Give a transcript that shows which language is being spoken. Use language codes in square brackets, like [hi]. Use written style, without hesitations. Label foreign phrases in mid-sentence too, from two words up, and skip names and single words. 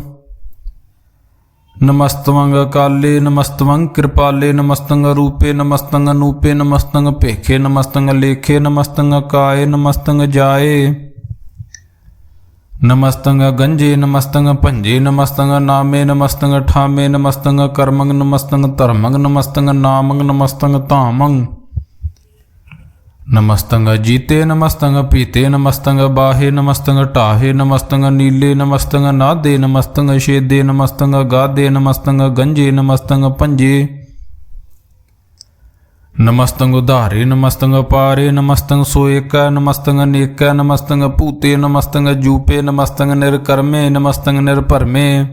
[bra] ਨਮਸਤਵੰਗ ਕਾਲੇ, ਨਮਸਤਵੰਗ ਕਿਰਪਾਲੇ, ਨਮਸਤੰਗ ਰੂਪੇ, ਨਮਸਤੰਗ ਅਨੂਪੇ, ਨਮਸਤੰਗ ਭੇਖੇ, ਨਮਸਤੰਗ ਲੇਖੇ, ਨਮਸਤੰਗ ਕਾਏ, ਨਮਸਤੰਗ ਜਾਏ। ਨਮਸਤੰਗ ਗੰਜੇ, ਨਮਸਤੰਗ ਭੰਜੇ, ਨਮਸਤੰਗ ਨਾਮੇ, ਨਮਸਤੰਗ ਠਾਮੇ, ਨਮਸਤੰਗ ਕਰਮੰਗ, ਨਮਸਤੰਗ ਧਰਮੰਗ, ਨਮਸਤੰਗ ਨਾਮੰਗ, ਨਮਸਤੰਗ ਧਾਮੰਗ। नमस्तंग जीते नमस्तंग पीते नमस्तंग बाहे नमस्तंग टाहे नमस्तंग नीले नमस्तंग नादे नमस्तंग शेदे नमस्तंग गादे नमस्तंग गंजे नमस्तंग पंजे नमस्तंग उधारे नमस्तंग पारे नमस्तंग सोएक नमस्तंग नेक नमस्तंग पूते नमस्तंग जूपे नमस्तंग निर्कर्मे नमस्तंग निर्भरमे